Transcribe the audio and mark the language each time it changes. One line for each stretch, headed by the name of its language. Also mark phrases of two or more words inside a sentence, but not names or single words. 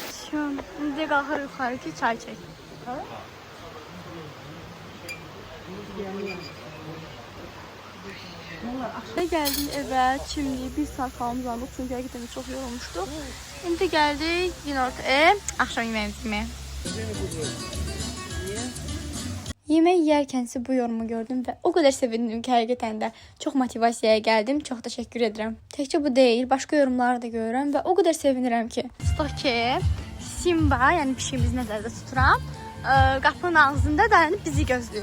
Azerbaijani: Can, indi qalxır yuxarı ki çay çək.
Turkish: Geldim eve, şimdi bir saat falan uzandık çünkü hakikaten çok yorulmuştuk. Şimdi geldik günorta, akşam yemeğimizi yemeye.
Azerbaijani: Yemək yeyərkən siz bu yorumu gördüm və o qədər sevindim ki, həqiqətən də çox motivasiyaya gəldim. Çox təşəkkür edirəm. Təkcə bu deyil, başqa yorumları da görürəm və o qədər sevinirəm ki. Tutaq ki, Simba, yəni pişiyimizi nəzərdə tuturam, qapının ağzında dayanıb bizi gözləyir.